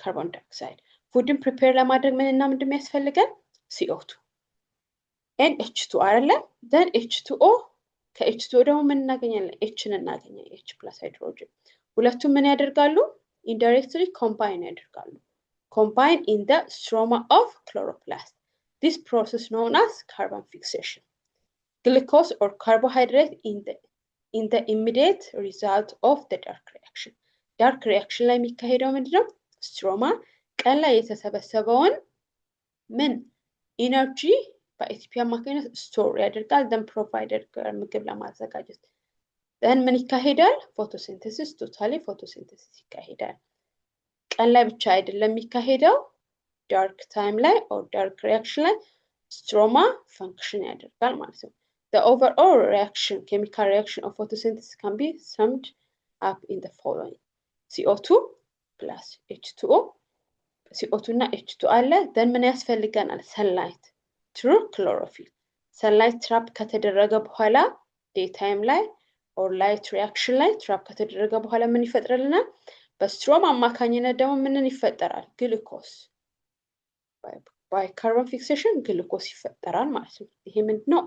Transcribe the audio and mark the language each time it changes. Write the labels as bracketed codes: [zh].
[am] ካርቦን ዳይኦክሳይድ። ፉድን ፕሪፔር ለማድረግ ምንና ምንድን የሚያስፈልገን? [en] CO2 and H2 [am] አይደለ? then H2O ከH2O ደግሞ ምን እናገኛለን? Hን እናገኛለን። [en] H plus hydrogen [am] ሁለቱም ምን ያደርጋሉ? [en] indirectly combine [am] ያደርጋሉ። [en] combine in the stroma of chloroplast. This process known as carbon fixation. Glucose or carbohydrate in the immediate result of the dark reaction. [am] dark reaction ላይ የሚካሄደው ምንድነው? ስትሮማ ቀን ላይ የተሰበሰበውን ምን ኢነርጂ በኤቲፒ አማካኝነት ስቶር ያደርጋል። [en] then provide [am] ምግብ ለማዘጋጀት then ምን ይካሄዳል? ፎቶሲንተሲስ ቶታሊ ፎቶሲንተሲስ ይካሄዳል። ቀን ላይ ብቻ አይደለም የሚካሄደው ዳርክ ታይም ላይ [en] or dark reaction [am] ላይ ስትሮማ ፈንክሽን ያደርጋል ማለት ነው። [en] the overall reaction chemical reaction of photosynthesis can be summed up in the following: CO2 plus H2O [am] CO2 እና H2 አለ then ምን ያስፈልገናል? [en] ሰንላይት through chlorophyll. [am] ሰንላይት ትራፕ ከተደረገ በኋላ ዴይ ታይም ላይ or light reaction ላይ ትራፕ ከተደረገ በኋላ ምን ይፈጥራልናል? በስትሮም አማካኝነት ደግሞ ምንን ይፈጠራል? ግሉኮስ [en] by carbon fixation [am] ግሉኮስ ይፈጠራል ማለት ነው። ይሄ ምንድነው?